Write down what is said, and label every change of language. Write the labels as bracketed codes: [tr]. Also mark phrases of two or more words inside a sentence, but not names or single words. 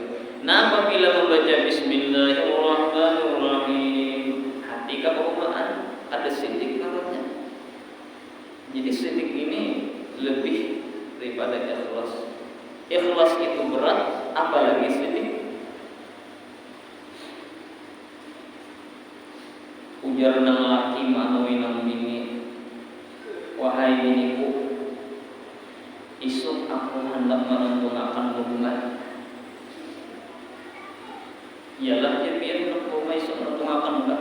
[id] Nah apabila membaca Bismillahirrahmanirrahim, hati kebawaan ada siddiq namanya. Jadi siddiq ini lebih daripada ikhlas. Ikhlas itu berat, apalagi siddiq. [bjn] Ujar nang laki manawi nang bini, wahai biniku, isuk aku hendak menentukan hubungan. Ialah dia biar rumah isuk menentukan enggak.